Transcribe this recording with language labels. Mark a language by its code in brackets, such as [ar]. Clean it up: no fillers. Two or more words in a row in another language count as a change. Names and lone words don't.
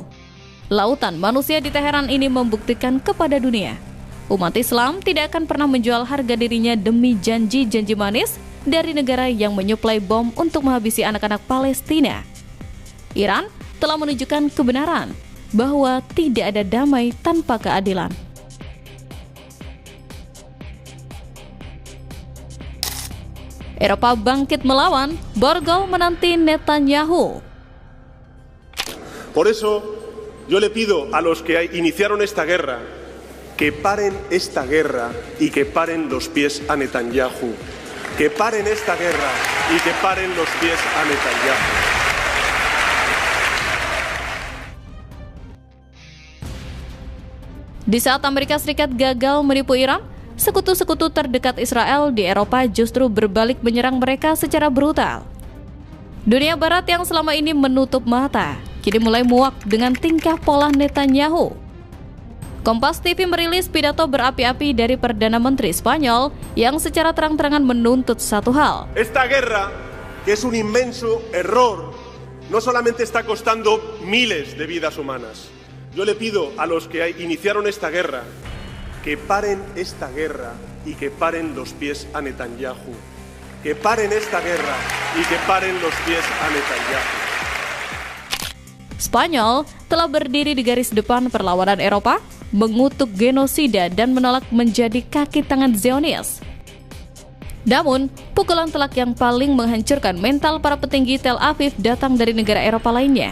[id] Lautan manusia di Teheran ini membuktikan kepada dunia, umat Islam tidak akan pernah menjual harga dirinya demi janji-janji manis dari negara yang menyuplai bom untuk menghabisi anak-anak Palestina. Iran telah menunjukkan kebenaran bahwa tidak ada damai tanpa keadilan. Eropa bangkit melawan, Borgol menanti Netanyahu. [es] Por eso, yo le pido a los que iniciaron esta guerra que paren esta guerra y que paren los pies a Netanyahu. Que paren esta guerra y que paren los pies a Netanyahu. [id] Di saat Amerika Serikat gagal menipu Iran, sekutu-sekutu terdekat Israel di Eropa justru berbalik menyerang mereka secara brutal. Dunia Barat yang selama ini menutup mata, kini mulai muak dengan tingkah pola Netanyahu. Kompas TV merilis pidato berapi-api dari Perdana Menteri Spanyol yang secara terang-terangan menuntut satu hal. [es] Esta guerra, que es un inmenso error, no solamente está costando miles de vidas humanas. Yo le pido a los que iniciaron esta guerra que paren esta guerra y que paren los pies a Netanyahu. que paren esta guerra y que paren los pies a Netanyahu. [id] Spanyol telah berdiri di garis depan perlawanan Eropa, mengutuk genosida dan menolak menjadi kaki tangan Zionis. Namun, pukulan telak yang paling menghancurkan mental para petinggi Tel Aviv datang dari negara Eropa lainnya.